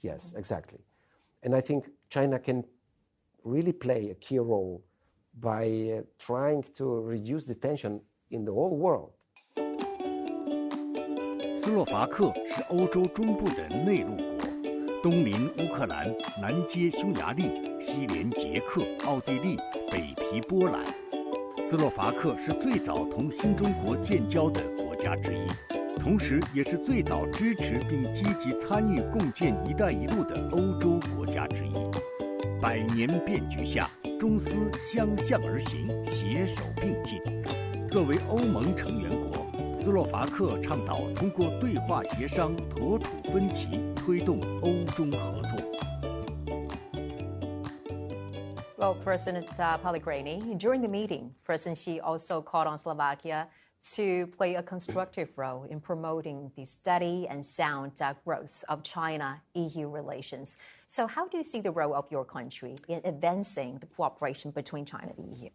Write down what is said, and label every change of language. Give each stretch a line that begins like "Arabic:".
English: Yes, exactly. And I think China can really play a key role by trying to reduce the tension in the whole world.
Chinese: 斯洛伐克是欧洲中部的内陆国，东邻乌克兰，南接匈牙利，西连捷克、奥地利，北毗波兰。斯洛伐克是最早同新中国建交的国家之一，同时也是最早支持并积极参与共建“一带一路”的欧洲国家之一。 100年变局下，中斯相向而行，携手并进。作为欧盟成员国，斯洛伐克倡导通过对话协商妥处分歧，推动欧中合作。
English: Well, President Pellegrini, during the meeting, President Xi also called on Slovakia to play a constructive role in promoting the steady and sound growth of China-EU relations. So how do you see the role of your country in advancing the cooperation between China and the EU?